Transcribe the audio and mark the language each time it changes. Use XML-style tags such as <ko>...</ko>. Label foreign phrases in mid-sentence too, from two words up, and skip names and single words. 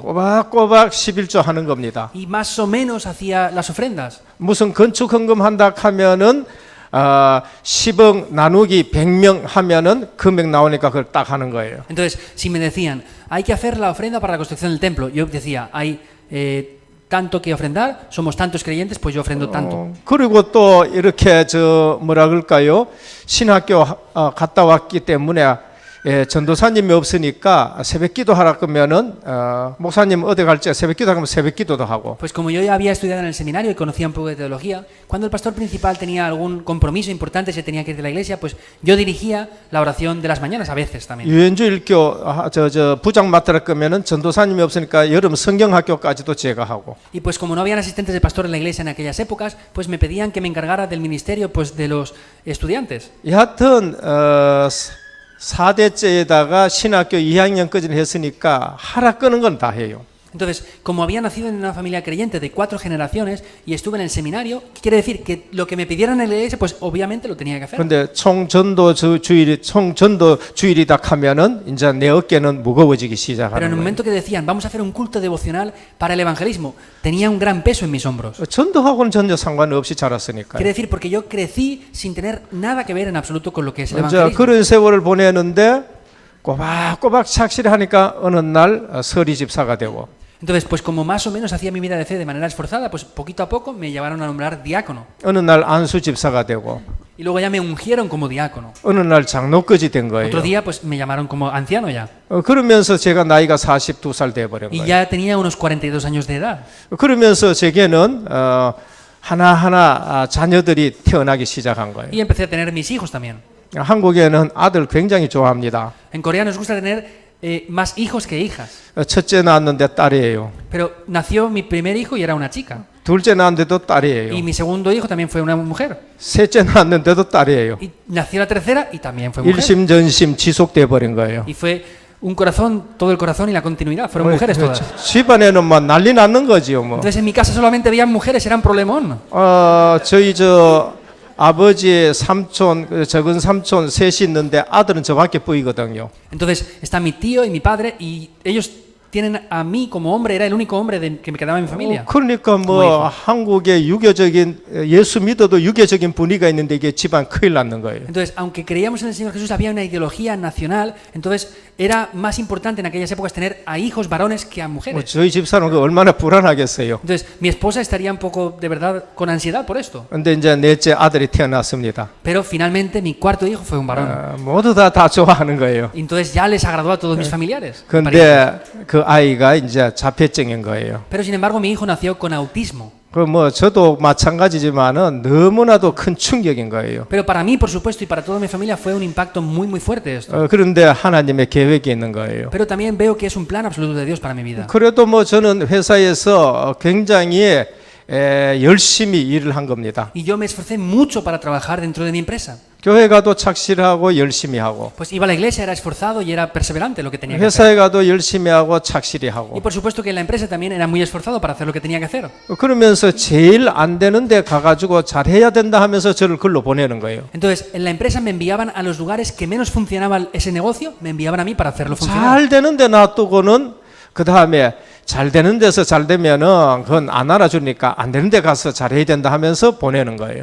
<ko>꼬박꼬박 11조 하는 겁니다.</ko> <es>Y más o menos hacía las ofrendas.</es> <ko>무슨 건축 헌금 한다 하면은 10억 나누기 100명 하면은 금액 나오니까 그걸 딱 하는 거예요.</ko> <es>Entonces, si me decían, hay que hacer la ofrenda para la construcción del templo, yo decía, hay tanto que ofrendar, somos tantos creyentes, pues yo ofrendo tanto.</es> <ko>그리고 또 이렇게 뭐라 그럴까요? 신학교 갔다 왔기 때문에 전도사님이 없으니까 새벽기도 하라 그러면은 목사님 어디 갈지 새벽기도 하면 새벽기도도 하고.</ko> <es>Pues como yo ya había estudiado en el seminario y conocía un poco de teología, cuando el pastor principal tenía algún compromiso importante, se tenía que ir de la iglesia, pues yo dirigía la oración de las mañanas a veces también.</es> <ko>유엔주일교 부장 맡으라 그러면은 전도사님이 없으니까 여름 성경학교까지도 제가 하고.</ko> <es>Y pues como no habían asistentes de pastor en la iglesia en aquellas épocas, pues me pedían que me encargara del ministerio pues de los estudiantes.</es> <ko>여하튼 4대째에다가 신학교 2학년까지 했으니까 하라 끄는 건 다 해요.</ko> <es>Entonces, como había nacido en una familia creyente de 4 generaciones y estuve en el seminario, quiere decir que lo que me pidieran en la iglesia, pues obviamente lo tenía que hacer.</es> <ko>근데 총전도 주일이다 하면은 이제 내 어깨는 무거워지기</ko> <es>Pero en</es> <ko>시작하는</ko> <es>el</es> <ko>거예요.</ko> <es>momento que decían, vamos a hacer un culto devocional para el evangelismo, tenía un gran peso en mis hombros.</es> <ko>전도하고는 전혀 상관없이 자랐으니까요.</ko> <es>Quiere decir, porque yo crecí sin tener nada que ver en absoluto con lo que es el</es> <ko>이제</ko> <es>evangelismo.</es> <ko>그런 세월을 보내는데 꼬박꼬박 착실히 하니까 어느 날 서리 집사가 되고.</ko> <es>Entonces, pues como más o menos hacía mi vida de fe de manera esforzada, pues poquito a poco me llevaron a nombrar diácono.</es> <ko>어느 날 안수 집사가 되고.</ko> <es>Y luego ya me ungieron como diácono.</es> <ko>어느 날 장로까지 된 거예요.</ko> <es>Otro día, pues me llamaron como anciano ya.</es> <ko>그러면서 제가 나이가 42살 돼 버린</ko> <es>Y</es> <ko>거예요.</ko> <es>ya tenía unos 42 años de edad.</es> <ko>그러면서 제게는 하나하나 자녀들이 태어나기 시작한 거예요.</ko> <es>Y empecé a tener mis hijos también.</es> <ko>한국에는 아들 굉장히 좋아합니다.</ko> <es>En Corea nos gusta tener más hijos que hijas.</es> <ko>첫째 낳았는데 딸이에요.</ko> <es>Pero nació mi primer hijo y era una chica.</es> <ko>둘째 낳았는데도 딸이에요.</ko> <es>Y mi segundo hijo también fue una mujer.</es> <ko>셋째 낳았는데도 딸이에요.</ko> <es>Y nació la tercera y también fue mujer.</es> <ko>일심전심 지속돼 버린 거예요.</ko> <es>Y fue un corazón, todo el corazón y la continuidad. Fueron mujeres todas.</es> <ko>집안에는 막 난리 났는 거지요, 뭐.</ko> <es>Entonces en mi casa solamente veían mujeres, eran problemón.</es> <ko>저희 아버지의 삼촌, 적은 삼촌 셋이 있는데 아들은 저밖에 보이거든요.</ko> <es>Entonces está mi tío y mi padre y ellos tienen a mí como hombre, era el único hombre que me quedaba en mi familia.</es> <ko>그러니까 뭐 한국의 유교적인 예수 믿어도 유교적인 분위기가 있는데 이게 집안 큰일 났는 거예요.</ko> <es>Entonces, aunque creíamos en el Señor Jesús, había una ideología nacional, entonces era más importante en aquellas épocas tener a hijos varones que a mujeres.</es> <ko>저희 집사는 그 얼마나 불안하겠어요.</ko> <es>Entonces, mi esposa estaría un poco, de verdad, con ansiedad por esto.</es> <ko>근데 이제 넷째 아들이 태어났습니다.</ko> <es>Pero finalmente mi cuarto hijo fue un varón.</es> <ko>모두 다 좋아하는 거예요.</ko> <es>Entonces ya les agradó a todos mis familiares.</es> <ko>근데 그 아이가 이제 자폐증인 거예요.</ko> <es>Pero sin embargo mi hijo nació con autismo.</es> <ko>그 뭐 저도 마찬가지지만은 너무나도 큰 충격인 거예요.</ko> <es>Pero para mí, por supuesto, y para toda mi familia fue un impacto muy, muy fuerte esto.</es> <ko>그런데 하나님의 계획이 있는 거예요.</ko> <es>Pero también veo que es un plan absoluto de Dios para mi vida.</es> <ko>그래도 뭐 저는 회사에서 굉장히 열심히 일을 한 겁니다.</ko> <es>Y yo me esforcé mucho para trabajar dentro de mi empresa.</es> <ko>교회 가도 착실하고 열심히 하고,</ko> <es>Pues iba a la iglesia, era esforzado y era perseverante en lo que tenía que hacer.</es> <ko>회사에 가도 열심히 하고 착실히</ko> <es>Y</es> <ko>하고,</ko> <es>por supuesto que en la empresa también era muy esforzado para hacer lo que tenía que hacer.</es> <ko>그러면서 제일 안 되는데 가가지고 잘해야 된다 하면서 저를 글로 보내는 거예요.</ko> <es>Entonces, en la empresa me enviaban a los lugares que menos funcionaba ese negocio, me enviaban a mí para hacerlo funcionar.</es> <ko>잘 되는데 놔두고는 그 다음에 잘 되는 데서 잘 되면은 그건 안 알아주니까 안 되는 데 가서 잘해야 된다 하면서 보내는 거예요.</ko>